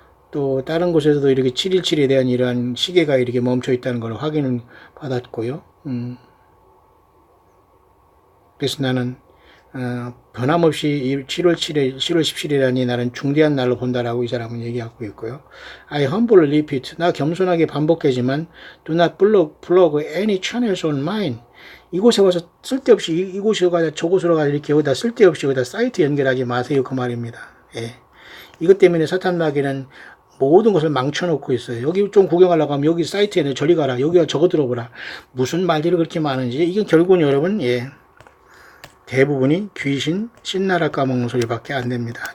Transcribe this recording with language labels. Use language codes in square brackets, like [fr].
[ko] 또 다른 곳에서도 이렇게 717에 대한 이러한 시계가 이렇게 멈춰 있다는 걸 확인을 받았고요. 그래서 나는 변함없이 이 7월 7일, 7월 17일이라니 나는 중대한 날로 본다라고 이 사람은 얘기하고 있고요. [en] I humbly repeat, [ko] 나 겸손하게 반복하지만 [en] do not plug any channels on mine. [ko] 이곳에 와서 쓸데없이 이곳으로 가자 저곳으로 가자 이렇게 여기다 쓸데없이 여기다 사이트 연결하지 마세요 그 말입니다. 예. 이것 때문에 사탄 마귀는 모든 것을 망쳐놓고 있어요. 여기 좀 구경하려고 하면 여기 사이트에는 저리 가라. 여기가 저거 들어보라. 무슨 말들이 그렇게 많은지. 이게 결국은 여러분, 대부분이 귀신, 신나라 까먹는 소리밖에 안 됩니다.